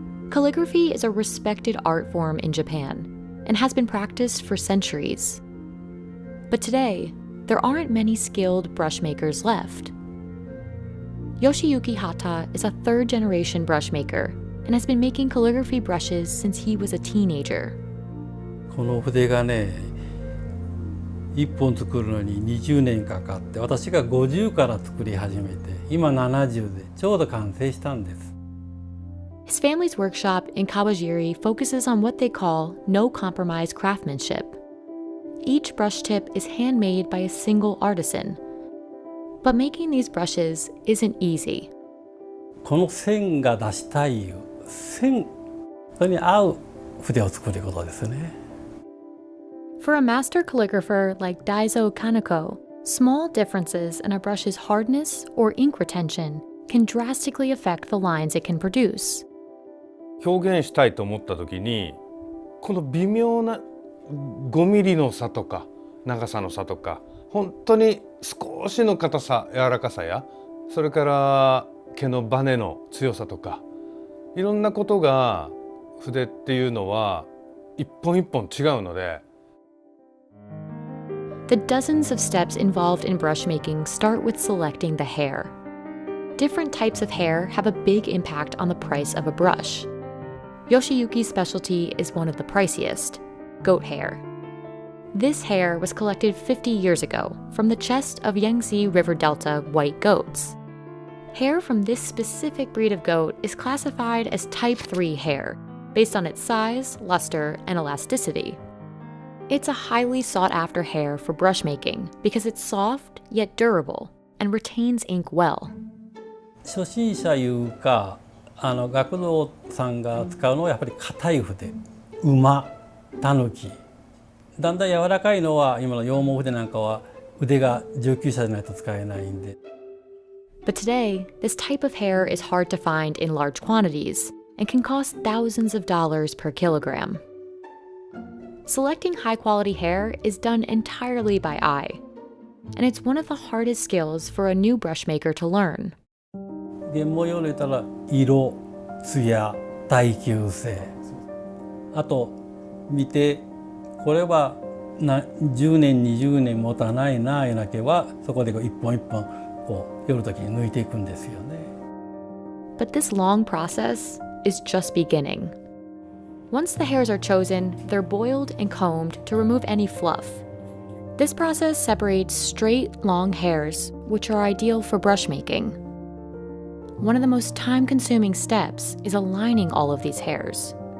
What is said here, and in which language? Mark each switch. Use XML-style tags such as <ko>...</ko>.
<en>Calligraphy is a respected art form in Japan and has been practiced for centuries. But today, there aren't many skilled brush makers left. Yoshiyuki Hata is a third-generation brush maker and has been making calligraphy brushes since he was a teenager.</en> <ja>この筆がね、1本作るのに20年かかって、私が50から作り始めて、今70でちょうど完成したんです。</ja> <en>His family's workshop in Kawajiri focuses on what they call no-compromise craftsmanship. Each brush tip is handmade by a single artisan. But making these brushes isn't easy.</en> <ja>この線が出したい線、それに合う筆を作ることですね。</ja> <en>For a master calligrapher like Daiso Kaneko, small differences in a brush's hardness or ink retention can drastically affect the lines it can produce.</en> <ja>表現したいと思った時にこの微妙な5ミリの差とか長さの差とか、本当に少しの硬さ、柔らかさや、それから毛のバネの強さとか、いろんなことが筆っていうのは一本一本違うので。</ja> <en>The dozens of steps involved in brush making start with selecting the hair. Different types of hair have a big impact on the price of a brush. Yoshiyuki's specialty is one of the priciest, goat hair. This hair was collected 50 years ago from the chest of Yangtze River Delta white goats. Hair from this specific breed of goat is classified as type 3 hair, based on its size, luster, and elasticity. It's a highly sought-after hair for brush making because it's soft yet durable and retains ink well.</en> <ja>初心者いうか学童さんが使うのはやっぱり硬い筆、馬、タヌキ。だんだん柔らかいのは今の羊毛筆なんかは腕が上級者じゃないと使えないんで。</ja> <en>But today, this type of hair is hard to find in large quantities and can cost thousands of dollars per kilogram. Selecting high-quality hair is done entirely by eye, and it's one of the hardest skills for a new brush maker to learn.</en> <ja>原毛用で言ったら色、艶、耐久性、あと見てこれは10年20年持たないないうな毛はそこで一本一本こう寄る時に抜いていくんですよね。</ja> <en>But this long process is just beginning. Once the hairs are chosen, they're boiled and combed to remove any fluff. This process separates straight, long hairs, which are ideal for brush making. One of the most time-consuming steps is aligning all of these hairs.</en>